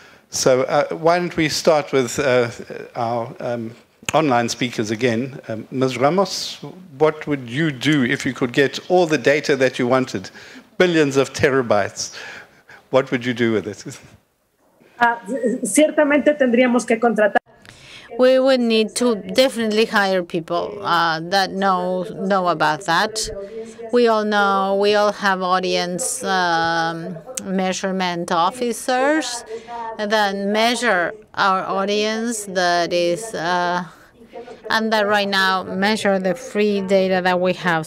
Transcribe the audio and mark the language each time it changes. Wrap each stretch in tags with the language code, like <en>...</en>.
<en>So why don't we start with our online speakers again. Ms. Ramos, what would you do if you could get all the data that you wanted, billions of terabytes? What would you do with it?</en> <es>Ciertamente tendríamos que contratar.</es> <en>We would need to definitely hire people that know about that. We all know, we all have audience measurement officers that measure our audience, that is, and that right now measure the free data that we have.</en>